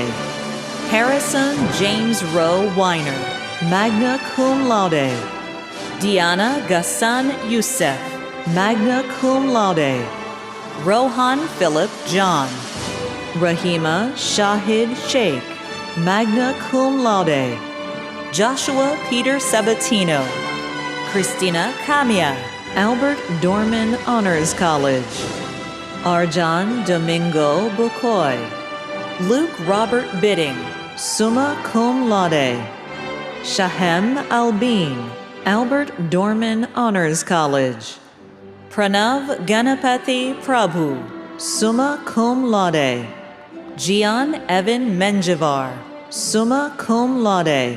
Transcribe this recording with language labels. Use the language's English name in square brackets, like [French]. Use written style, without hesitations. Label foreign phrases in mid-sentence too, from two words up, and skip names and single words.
[English] Harrison James Rowe Weiner, [Latin] magna cum laude. [English] Diana Ghassan Youssef, [Latin] magna cum laude. [English] Rohan Philip John. Rahima Shahid Sheikh, [Latin] magna cum laude. [English] Joshua Peter Sabatino. Christina Camia, Albert Dorman Honors College. Arjan Domingo Bukoy. Luke Robert Bidding, [Latin] summa cum laude. [English] Shahem Albin, Albert Dorman Honors College. Pranav Ganapathy Prabhu, [Latin] summa cum laude. [English] Gian Evan Menjivar, [Latin] summa cum laude.